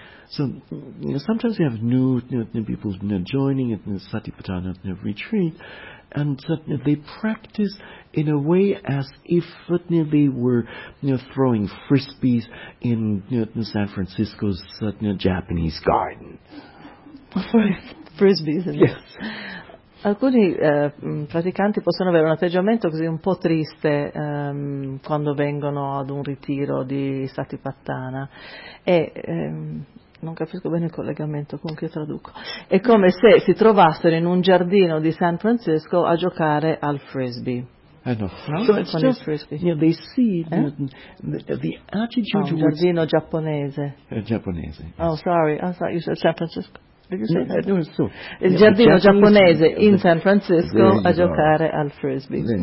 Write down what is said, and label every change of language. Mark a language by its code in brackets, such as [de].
[en] So sometimes we have new people joining at the Satipatthana retreat, and they practice in a way as if they were throwing frisbees in San Francisco's Japanese garden. Frisbees. Yes. [it] Alcuni praticanti possono avere un atteggiamento così un po' triste quando vengono ad un ritiro di Satipatthana, e non capisco bene il collegamento con che traduco. È come se si trovassero in un giardino di San Francisco a giocare al frisbee. [en] They see the attitude. [it] Un giardino giapponese. Giapponese. [en] Oh, sorry. I thought you said San Francisco. [it] No, il giardino giapponese in San Francisco a giocare al frisbee.